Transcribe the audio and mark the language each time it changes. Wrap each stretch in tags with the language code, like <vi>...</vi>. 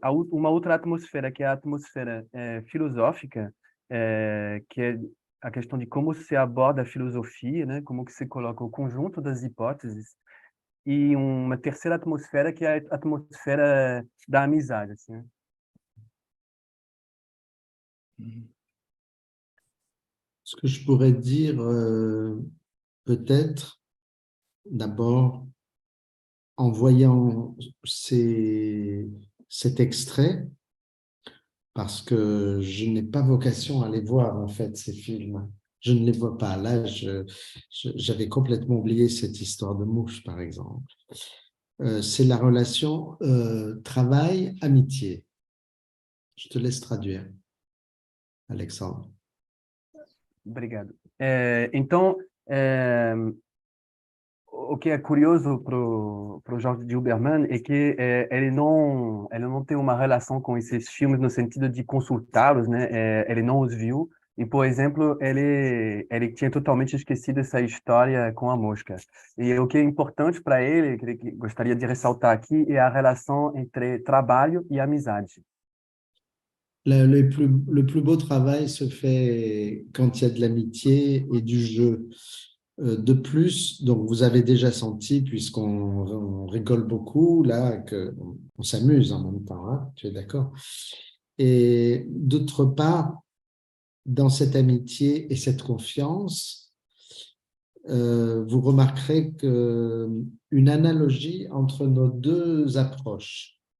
<pt>uma outra atmosfera, que é a atmosfera filosófica, que é a questão de como se aborda a filosofia, né, como que se coloca o conjunto das hipóteses, e uma terceira atmosfera, que é a atmosfera da amizade, assim, né?</pt> <fr>Ce que je pourrais dire, peut-être, d'abord, en voyant cet extrait, parce que je n'ai pas vocation à les voir, en fait, ces films. Je ne les vois pas. Là, j'avais complètement oublié cette histoire de mouche, par exemple. C'est la relation travail-amitié. Je te laisse traduire, Alexandre.</fr> <pt>Obrigado. Então, o que é curioso pro Jorge Huberman é que ele não tem uma relação com esses filmes no sentido de consultá-los, né? Ele não os viu e, por exemplo, ele tinha totalmente esquecido essa história com a mosca. E o que é importante para ele, que ele gostaria de ressaltar aqui, é a relação entre trabalho e amizade.</pt> <fr>Le plus beau travail se fait quand il y a de l'amitié et du jeu. De plus, donc vous avez déjà senti, puisqu'on rigole beaucoup, là, qu'on s'amuse en même temps, hein, tu es d'accord? Et d'autre part, dans cette amitié et cette confiance, vous remarquerez une analogie entre nos deux approches.</fr>